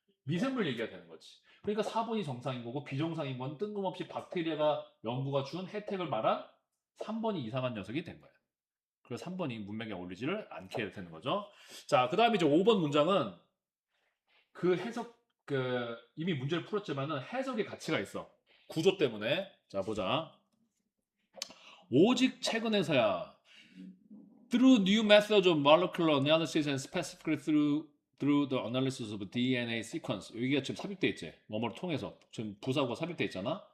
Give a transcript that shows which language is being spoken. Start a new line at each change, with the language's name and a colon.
Korean: 미생물 얘기가 되는 거지. 그러니까 4번이 정상인 거고 비정상인 건 뜬금없이 박테리아가 연구가 준 혜택을 말한 3번이 이상한 녀석이 된 거야. 그래서 3번이 문맥에 어울리지를 않게 되는 거죠. 자, 그 다음에 이제 5번 문장은 그 해석, 이미 문제를 풀었지만은 해석의 가치가 있어. 구조 때문에. 자, 보자. 오직 최근에서야
English: through new methods of molecular analysis and specifically through the analysis of DNA sequence.
Korean: 여기가 지금 삽입돼 있지. 뭐뭐를 통해서 지금 부사구가 삽입돼 있잖아.